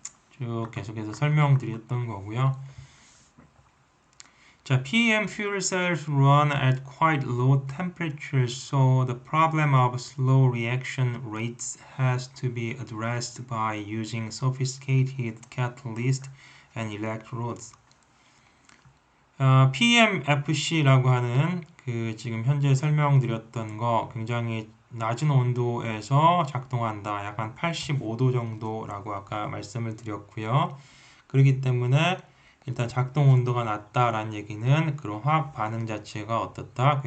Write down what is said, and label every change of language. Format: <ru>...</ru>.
<ko>쭉 계속해서 설명드렸던 거고요.</ko> <en>자, PEM fuel cells run at quite low temperatures, so the problem of slow reaction rates has to be addressed by using sophisticated catalyst and electrodes.</en> <ko>PEMFC라고 하는 그 지금 현재 설명드렸던 거 굉장히 낮은 온도에서 작동한다. 약간 85도 정도라고 아까 말씀을 드렸고요. 그렇기 때문에 일단 작동 온도가 낮다라는 얘기는 그런 화학 반응 자체가 어떻다?</ko>